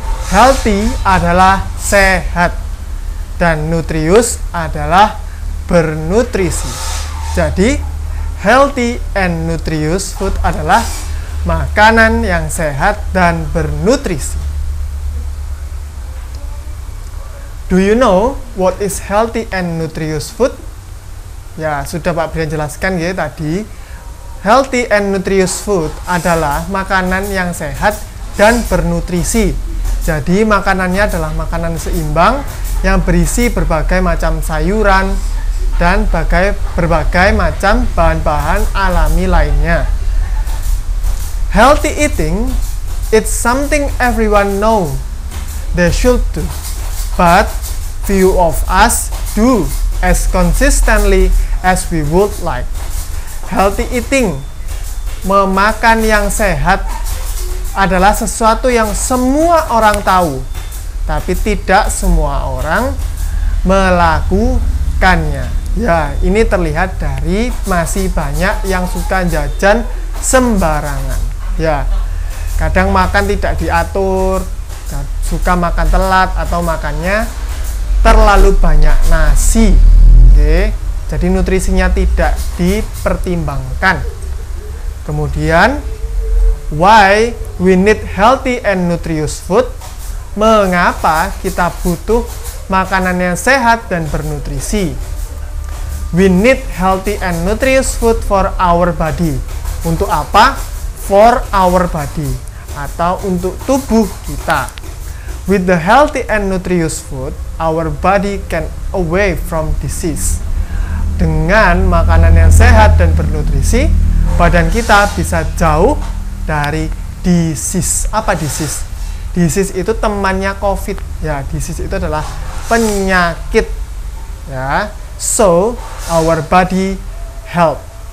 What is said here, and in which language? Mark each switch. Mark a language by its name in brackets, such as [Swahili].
[Indonesian] Healthy adalah sehat dan nutritious adalah bernutrisi. Jadi, healthy and nutritious food adalah makanan yang sehat dan bernutrisi. [English] Do you know what is healthy and nutritious food? [Indonesian] Ya, sudah Pak Brian jelaskan ya tadi. Healthy and nutritious food adalah makanan yang sehat dan bernutrisi. Jadi, makanannya adalah makanan seimbang yang berisi berbagai macam sayuran dan berbagai macam bahan-bahan alami lainnya. [English] Healthy eating, it's something everyone know they should do, but few of us do as consistently as we would like. [Indonesian] Healthy eating, memakan yang sehat, adalah sesuatu yang semua orang tahu, tapi tidak semua orang melakukannya. Ya, ini terlihat dari masih banyak yang suka jajan sembarangan. Ya, kadang makan tidak diatur, suka makan telat atau makannya terlalu banyak nasi. Oke, jadi nutrisinya tidak dipertimbangkan. [English] Kemudian, why we need healthy and nutritious food? [Indonesian] Mengapa kita butuh makanan yang sehat dan bernutrisi? [English] We need healthy and nutritious food for our body. [Indonesian] Untuk apa? [English] For our body, [Indonesian] atau untuk tubuh kita. [English] With the healthy and nutritious food, our body can away from disease. [Indonesian] Dengan makanan yang sehat dan bernutrisi, badan kita bisa jauh dari disease. Apa disease? Disease itu temannya COVID. Ya, disease itu adalah penyakit. [English] Ya, so our body health.